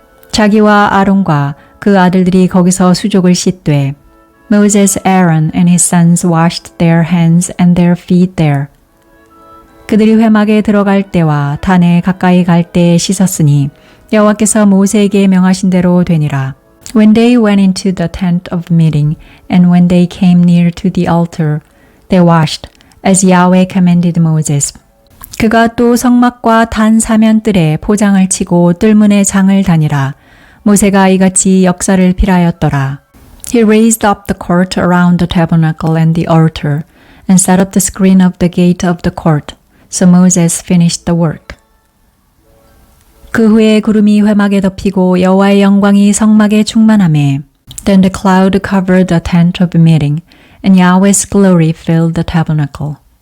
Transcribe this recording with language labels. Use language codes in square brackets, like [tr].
[ko] 자기와 아론과 그 아들들이 거기서 수족을 씻되 [en] Moses, Aaron, and his sons washed their hands and their feet there. [ko] 그들이 회막에 들어갈 때와 단에 가까이 갈 때에 씻었으니 여호와께서 모세에게 명하신 대로 되니라. [en] When they went into the tent of meeting, and when they came near to the altar, they washed, as Yahweh commanded Moses. [ko] 그가 또 성막과 단 사면뜰에 포장을 치고 뜰문에 장을 다니라. 모세가 이같이 역사를 필하였더라. [en] He raised up the court around the tabernacle and the altar, and set up the screen of the gate of the court. So Moses finished the work. [ko] 그 후에 구름이 회막에 덮이고 여호와의 영광이 성막에 충만하매 [en] Then the cloud covered the tent of meeting, and Yahweh's glory filled the tabernacle.